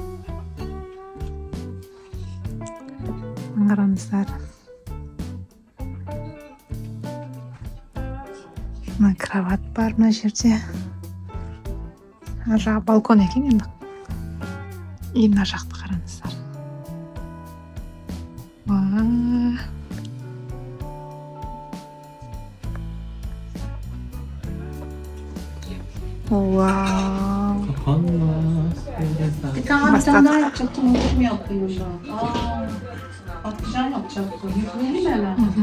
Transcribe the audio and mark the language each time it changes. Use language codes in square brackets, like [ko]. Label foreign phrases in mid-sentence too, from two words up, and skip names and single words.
[kk] Қараңыздар. Мына кроват бар мына жерде. Ар жағы балкон екен енді. И мына жақты қараңыздар. Wow. [tr] Bir tane daha yapacaktım. Onu mu yapayım ben? Patlıcan yapacaktım. Yükleyelim hemen.